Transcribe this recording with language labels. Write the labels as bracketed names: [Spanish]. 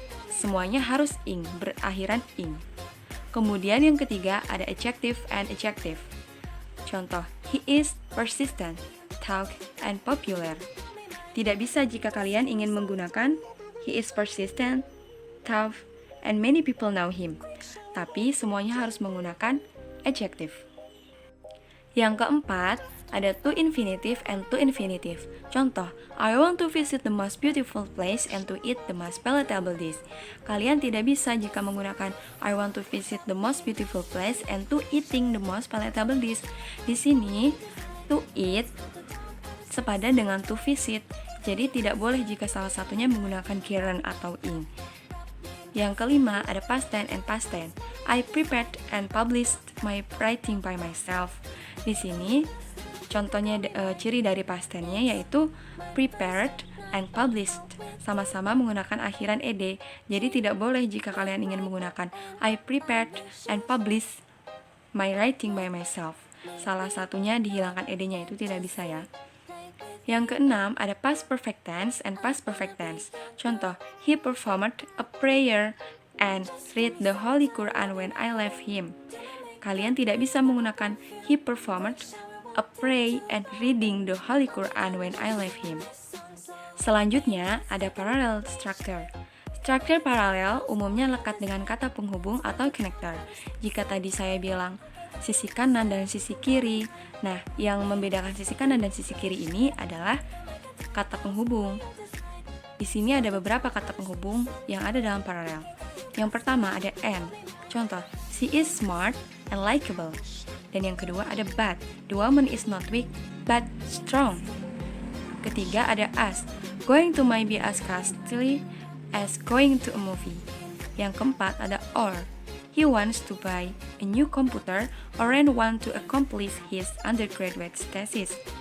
[Indonesian] Semuanya harus ing, berakhiran ing. Kemudian yang ketiga ada adjective and adjective. Contoh, [English] he is persistent, talk, and popular. [Indonesian] Tidak bisa jika kalian ingin menggunakan [English] he is persistent, tough, and many people know him. [Indonesian] Tapi semuanya harus menggunakan adjective. Yang keempat, ada to infinitive and to infinitive. Contoh, [English] I want to visit the most beautiful place and to eat the most palatable dish. [Indonesian] Kalian tidak bisa jika menggunakan [English] I want to visit the most beautiful place and to eating the most palatable dish. [Indonesian] Di sini, to eat sepadan dengan to visit. Jadi tidak boleh jika salah satunya menggunakan kiran atau ing. Yang kelima, ada past tense and past tense. [English] I prepared and published my writing by myself. [Indonesian] Di sini, contohnya ciri dari past tense-nya yaitu [English] prepared and published. [Indonesian] Sama-sama menggunakan akhiran ed. Jadi tidak boleh jika kalian ingin menggunakan [English] I prepared and published my writing by myself. [Indonesian] Salah satunya dihilangkan ed-nya itu tidak bisa ya. Yang keenam, ada past perfect tense and past perfect tense. Contoh, [English] he performed a prayer and read the Holy Quran when I left him. [Indonesian] Kalian tidak bisa menggunakan [English] he performed a pray and reading the Holy Quran when I left him. [Indonesian] Selanjutnya, ada parallel structure. Struktur paralel umumnya lekat dengan kata penghubung atau connector. Jika tadi saya bilang sisi kanan dan sisi kiri, nah yang membedakan sisi kanan dan sisi kiri ini adalah kata penghubung. Di sini ada beberapa kata penghubung yang ada dalam paralel. Yang pertama ada and. Contoh, [English] she is smart and likable. [Indonesian] Dan yang kedua ada [English] but. The woman is not weak but strong. [Indonesian] Ketiga ada [English] as. Going to might be as costly as going to a movie. [Indonesian] Yang keempat ada [English] or. He wants to buy a new computer or want to accomplish his undergraduate thesis.